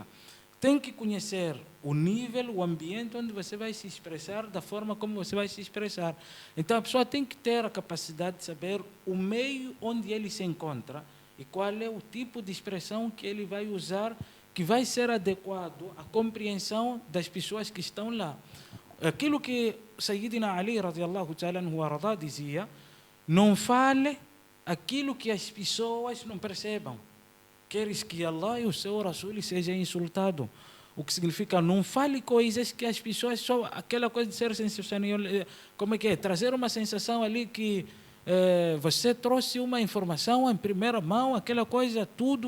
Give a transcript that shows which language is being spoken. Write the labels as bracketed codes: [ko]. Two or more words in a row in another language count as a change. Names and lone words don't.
[pt] Tem que conhecer o nível, o ambiente onde você vai se expressar, da forma como você vai se expressar. Então a pessoa tem que ter a capacidade de saber o meio onde ele se encontra e qual é o tipo de expressão que ele vai usar, que vai ser adequado à compreensão das pessoas que estão lá. Aquilo que Sayyidina Ali [ar] radiyallahu ta'ala anhu warada [pt] dizia: não fale aquilo que as pessoas não percebam. Queres que Allah e o seu Rasul sejam insultados. O que significa, não fale coisas que as pessoas, só aquela coisa de ser sensacional, como é que é? Trazer uma sensação ali que você trouxe uma informação em primeira mão, aquela coisa, tudo.